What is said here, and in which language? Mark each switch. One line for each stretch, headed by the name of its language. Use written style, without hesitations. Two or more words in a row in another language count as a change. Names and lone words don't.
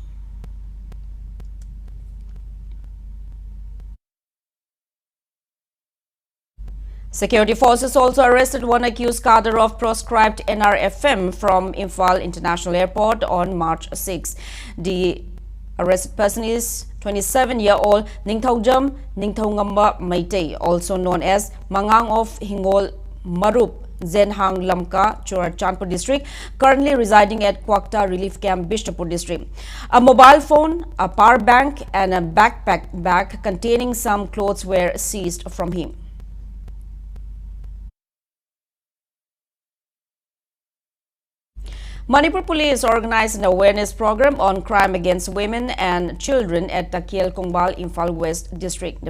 English: Security forces also arrested one accused cadre of proscribed NRFM from Imphal International Airport on March 6. The arrested person is 27-year-old Ningthaujam Ningthaungamba Maitei, also known as Mangang of Hingol Marup, Zenhang Lamka, Churachandpur district, currently residing at Kwakta Relief Camp, Bishnapur district. A mobile phone, a power bank and a backpack bag containing some clothes were seized from him. Manipur police organized an awareness program on crime against women and children at Takiel Kongbal, Imphal West District.